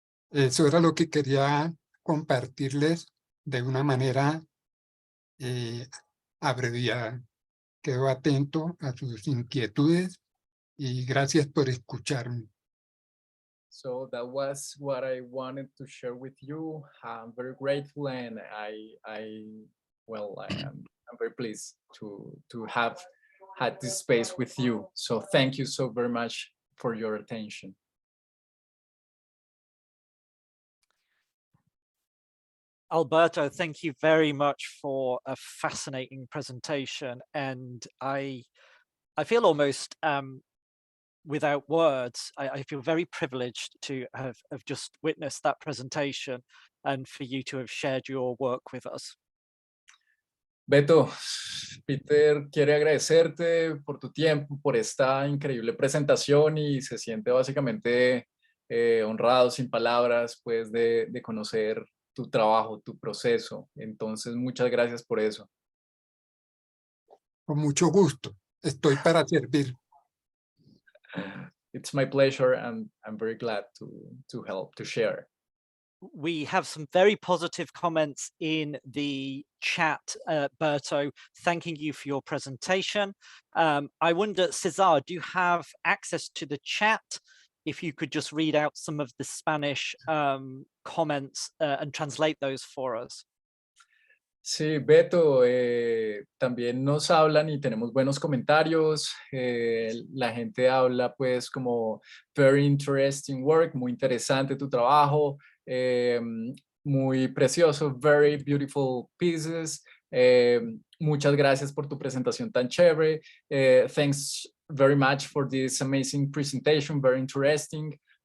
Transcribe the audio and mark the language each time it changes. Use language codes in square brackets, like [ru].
[es] Eso era lo que quería compartirles de una manera abreviada. Quedo atento a sus inquietudes y gracias por escucharme. [en] So that was what I wanted to share with you. I'm very grateful, and I'm very pleased to have had this space with you. So thank you so very much for your attention. Alberto, thank you very much for a fascinating presentation. And I feel almost without words. I feel very privileged to have just witnessed that presentation and for you to have shared your work with us. [es] Beto, Peter quiere agradecerte por tu tiempo, por esta increíble presentación y se siente básicamente honrado, sin palabras, pues de conocer tu trabajo, tu proceso. Entonces, muchas gracias por eso. Con mucho gusto. Estoy para servir. [en] It's my pleasure, and I'm very glad to help, to share. We have some very positive comments in the chat, Berto, thanking you for your presentation. I wonder, Cesar, do you have access to the chat? If you could just read out some of the Spanish comments and translate those for us. [es] Sí, Beto, también nos hablan y tenemos buenos comentarios. La gente habla pues como [en] very interesting work, [es] muy interesante tu trabajo, muy precioso, [en] very beautiful pieces. [es] Muchas gracias por tu presentación tan chévere. [en] Thanks very much for this amazing presentation, very interesting.